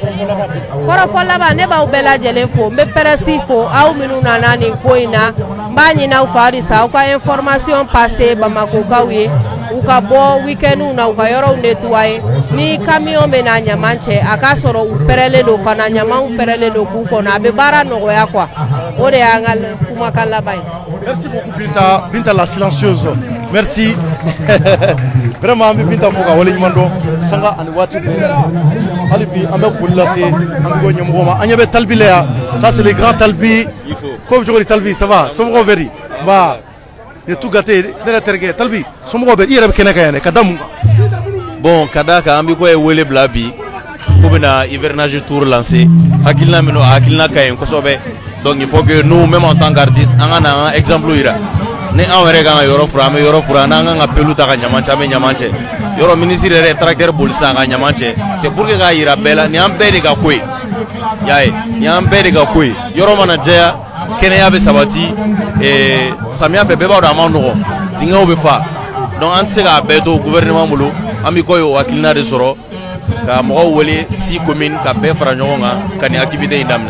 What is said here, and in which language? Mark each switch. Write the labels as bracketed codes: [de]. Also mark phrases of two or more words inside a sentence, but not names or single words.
[bm] kɔrɔfɔ laban ne b'aw bɛɛ lajɛlen fo n bɛ presse fo aw minnu nana nin ko in na n b'a ɲini aw fɛ halisa aw ka information passer Bamakokaw ye u ka bɔ weekend na u ka yɔrɔw nettoyer ni camion bɛ na ɲaman cɛ a k'a sɔrɔ u pɛrɛlen don fana ɲamanw pɛrɛlen don k'u kɔnɔ a bɛ baara nɔgɔya quoi o de y'an ka kumakan laban ye. [fr] merci beaucoup [bm] Binta [fr] la silencieuse merci vraiment [bm] an bɛ Binta fo ka wale ɲuman dɔn sanga ani waati bɛɛ hali bi an bɛ foli lase an bɛ bɔ ɲɛmɔgɔ ma an ɲɛ bɛ Talbi la yan [fr] ça c'est le grand Talbi [bm] ko bɛ cogo di Talbi [fr] ça va [bm] somɔgɔw bɛ di nba ye [fr] tout gâté [bm] ne yɛrɛ terikɛ Talbi somɔgɔw bɛ i yɛrɛ bɛ kɛnɛ kan yan dɛ ka da mun kan. bon ka d'a kan an bɛ ko ye wele bila bi ko bɛna hivernage tour lancer hakilina minnu a hakilina ka ɲi kosɛbɛ [fr] donc il faut que nous même en tant qu'artiste [bm] an ka na an ka exemple yira ni anw yɛrɛ kan ka yɔrɔ fura an bɛ yɔrɔ fura n'an kan ka pelu ta ka ɲaman cɛ an bɛ ɲaman cɛ yɔrɔ ministre yɛrɛ tracteur boli sisan ka ɲaman cɛ [fr] c'est pour que [bm] k'a yira bɛɛ la nin y'an bɛɛ de ka ko ye yaye y'an bɛɛ de ka ko ye yɔrɔ mana jɛya kɛnɛya bɛ sabati samiya fɛ bɛɛ b'a dɔn a ma nɔgɔ dingɛw bɛ fa donc an tɛ se k'a bɛɛ to gouvernement bolo an bɛ kɔ ye o hakilina de sɔrɔ ka mɔgɔw wele 6 communes ka bɛɛ fara ɲɔgɔn kan ka nin activité in daminɛ.